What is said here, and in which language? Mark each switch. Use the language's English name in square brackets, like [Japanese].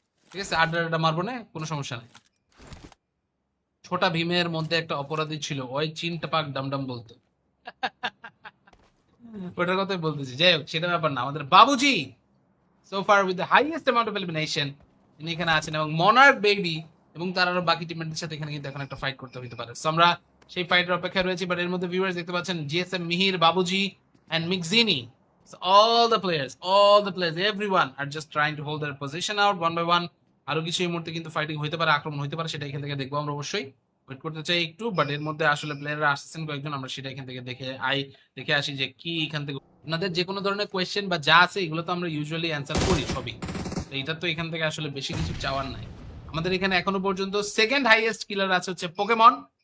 [Bangla] ঠিক আছে, আড্ডা আড্ডা মারবো না, কোনো সমস্যা নেই। ছোটা ভীমের মধ্যে একটা অপরাধী ছিল, ওই চিনটা পাক ডামডাম বলতো। ওটার কথাই বলতেছি, যাই হোক সেটা ব্যাপার না। আমাদের বাবুজি [English] so far with the highest amount of elimination [Bangla] তিনি এখানে আছেন, এবং মনার্ক বেবি এবং তার আরো বাকি টিমমেটদের সাথে এখানে কিন্তু এখন একটা ফাইট করতে হতে পারে। সো আমরা সেই ফাইটের অপেক্ষায় রয়েছি। বাট এর মধ্যে ভিউয়ার্স দেখতে পাচ্ছেন GSM Mihir, বাবুজি and মিকজিনি, [English] all the players everyone are just trying to hold their position out one by one. [Bangla] আরো কিছু এই মুহূর্তে কিন্তু ফাইটিং হইতে পারে, আক্রমণ হইতে পারে, সেটা এখান থেকে দেখবো আমরা অবশ্যই। ওয়েট করতে চাই একটু, বাট এর মধ্যে আসলে প্লেয়াররা আসছেন কয়েকজন, আমরা সেটা এখান থেকে দেখে আসি যে কি এখান থেকে আপনাদের যে কোনো ধরনের কোয়েশ্চেন বা যা আছে এগুলো তো আমরা ইউজুয়ালি অ্যান্সার করি সবই। তো এটা তো এখান থেকে আসলে বেশি কিছু চাওয়ার নাই। আমাদের এখানে এখনো পর্যন্ত সেকেন্ড হাইয়েস্ট কিলার আছে হচ্ছে পোকেমন।